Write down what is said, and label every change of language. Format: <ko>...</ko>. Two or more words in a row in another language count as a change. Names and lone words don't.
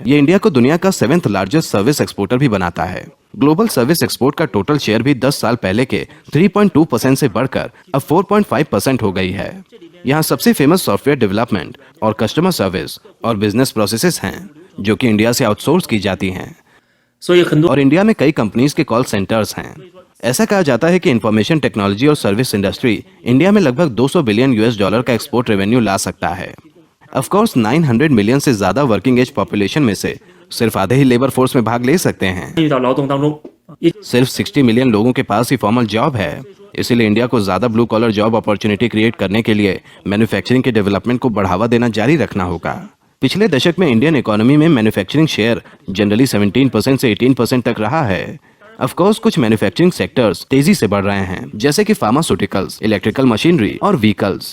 <hi>ये इंडिया को दुनिया का</hi> <en>7th largest service exporter</en> <hi>भी बनाता है।</hi> <en>global service export</en> <hi>का</hi> <en>total share</en> <hi>भी 10 साल पहले के 3.2% से बढ़कर अब 4.5% हो गई है। यहाँ सबसे फेमस</hi> <en>software development</en> <hi>और</hi> <en>customer service</en> <hi>और</hi> <en>business processes</en> <hi>हैं, जो कि इंडिया से आउटसोर्स की जाती हैं।</hi> <zh>所以很多</zh> <hi>और इंडिया में कई कंपनीज के</hi> <en>call centers</en> <hi>हैं। ऐसा कहा जाता है कि</hi> <en>information technology</en> <hi>और</hi> <en>service industry</en> <hi>इंडिया में लगभग $200 बिलियन का</hi> <en>export revenue</en> <hi>ला सकता है।</hi> <en>of course</en> <hi>900 मिलियन से ज्यादा</hi> <en>working age population</en> <hi>में से सिर्फ आधे ही</hi> <en>labor force</en> <hi>में भाग ले सकते हैं।</hi> <zh>参与到劳动当中，也</zh> <hi>सिर्फ 60 मिलियन लोगों के पास ही</hi> <en>formal job</en> <hi>है। इसीलिए इंडिया को ज्यादा</hi> <en>blue collar job opportunity create</en> <hi>करने के लिए मैन्युफैक्चरिंग के डेवलपमेंट को बढ़ावा देना जारी रखना होगा। पिछले दशक में इंडियन इकोनॉमी में</hi> <en>manufacturing share generally</en> <hi>17% से 18% तक रहा है।</hi> <en>of course</en> <hi>कुछ</hi> <en>manufacturing sectors</en> <hi>तेजी से बढ़ रहे हैं, जैसे कि फार्मास्यूटिकल्स,</hi> <en>electrical machinery</en> <hi>और व्हीकल्स।</hi>